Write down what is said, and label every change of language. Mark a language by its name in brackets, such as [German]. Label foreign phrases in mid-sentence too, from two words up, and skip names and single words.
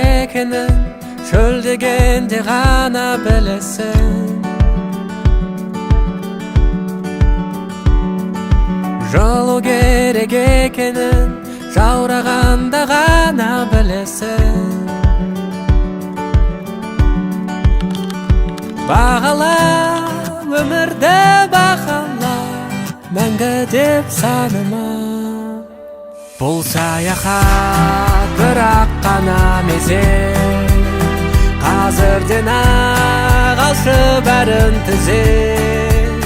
[Kyrgyz] ekенин чөл дегенде гана билесиң. Жолу керек экенин жаураганда гана билесиң. [Kazakh] Бағала өмірді бағала мәңгі деп саныма. Бұл саяхат бірақ қана мезет, қазірден-ақ алшы бәрін түзет.